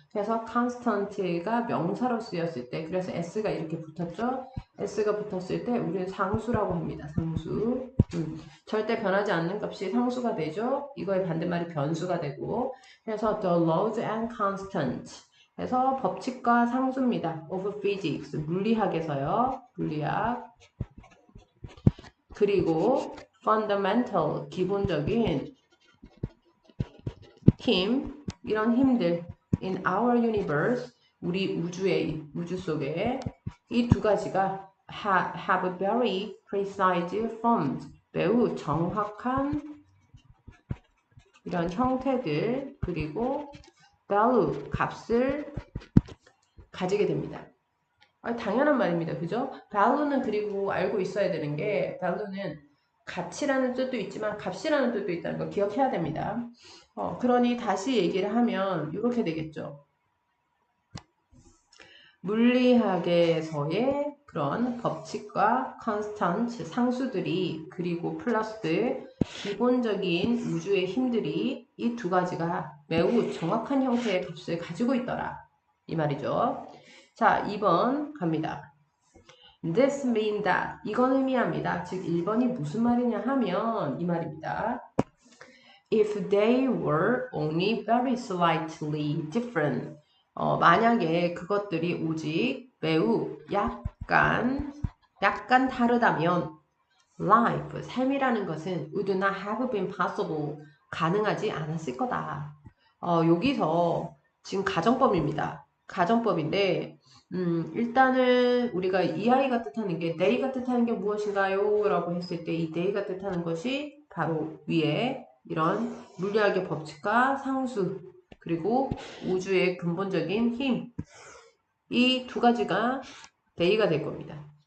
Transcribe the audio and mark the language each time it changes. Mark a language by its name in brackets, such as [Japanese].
[Korean] 그래서 constant가 명사로 쓰였을 때 그래서 s가 이렇게 붙었죠. s가 붙었을 때 우리는 상수라고 합니다. 상수. 절대 변하지 않는 값이 상수가 되죠. 이거의 반대말이 변수가 되고 그래서 [English] the laws and constant [Korean] 그래서 법칙과 상수입니다. [English] of physics, [Korean] 물리학에서요. 물리학. 그리고 fundamental, 기본적인 힘, 이런 힘들 [English] in our universe, [Korean] 우리 우주 속에 이 두 가지가 [English] have very precise forms, [Korean] 매우 정확한 이런 형태들, 그리고 value, 값을 가지게 됩니다. 당연한 말입니다. 그죠? value는 그리고 알고 있어야 되는 게 value는 가치라는 뜻도 있지만 값이라는 뜻도 있다는 거 기억해야 됩니다. 그러니 다시 얘기를 하면 이렇게 되겠죠. 물리학에서의 그런 법칙과 constant 상수들이 그리고 플러스 기본적인 우주의 힘들이 이 두 가지가 매우 정확한 형태의 값을 가지고 있더라. 이 말이죠. 자, 2번 갑니다. [English] This mean that [Korean] 이건 의미합니다. 즉 1번이 무슨 말이냐 하면 이 말입니다. [English] If they were only very slightly different [Korean] 만약에 그것들이 오직 매우 약간 다르다면 [English] life, [Korean] 삶이라는 것은 [English] would not have been possible [Korean] 가능하지 않았을 거다. 여기서 지금 가정법입니다. 가정법인데 일단은 우리가 이 아이가 뜻하는 게 they가 뜻하는 게 무엇인가요? 라고 했을 때 이 they가 뜻하는 것이 바로 위에 이런 물리학의 법칙과 상수 그리고 우주의 근본적인 힘 이 두 가지가 they가 될 겁니다.